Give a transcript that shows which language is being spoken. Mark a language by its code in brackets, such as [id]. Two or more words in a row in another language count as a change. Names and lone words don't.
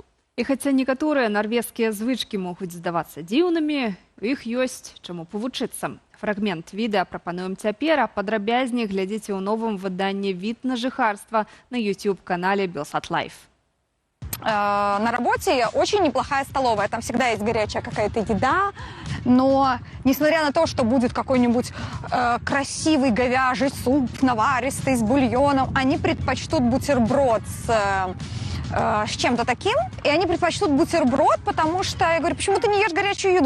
[be] І хаця некаторыя нарвежскія звычкі могуць здавацца дзіўнымі, у іх ёсць чаму павучыцца. Фрагмент відэа прапануем цяпер, а падрабязней глядзіце ў новым выданні «Від на жыхарства» на YouTube-канале Белсат Лайф. [ru] На работе очень неплохая столовая, там всегда есть горячая какая-то еда, но несмотря на то, что будет какой-нибудь красивый говяжий суп, наваристый, с бульоном, они предпочтут бутерброд с чем-то таким, и они предпочтут бутерброд, потому что, я говорю, почему ты не ешь горячую еду?